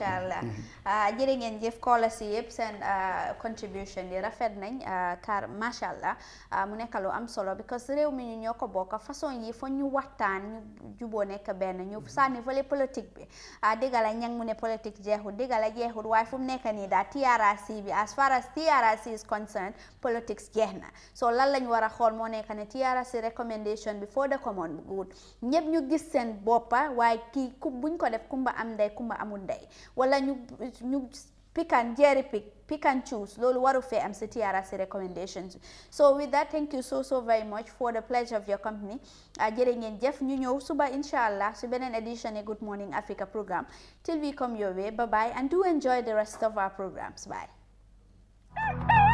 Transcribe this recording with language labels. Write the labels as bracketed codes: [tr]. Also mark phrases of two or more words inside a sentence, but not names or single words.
[ar] إن شاء الله [wo] jërë ngeen jëf koola si yëpp seen contribution yi rafet nañ car [ar] ما شاء الله [wo] mu nekk lu am solo because réew mi ñu ñoo ko bokk façon yi fa ñu waxtaan ñu juboo nekk benn ñu sànni fële politique bi dëgga la ñang mu ne politique jeexul dëgga la jeexul waaye fu mu nekk nii daal TRRC bi [en] as far as TRRC is concerned politics [wo] jeex na so lan lañ war a xool moo nekk ne TRRC recommendation bi [en] for the common good [wo] ñëpp ñu gis seen boppa waaye kii buñ ko def kumba am ndey kumba amul ndey wala ñu [en] pick and jerry pick and choose [wo] loolu waru fee am si TRRC recommendations [en] so with that thank you so very much for the pleasure of your company [wo] jërë ngeen jëf ñu ñëw suba inshallah si beneen [en] edition of Good Morning Africa program till we come your way bye bye and do enjoy the rest of our programs bye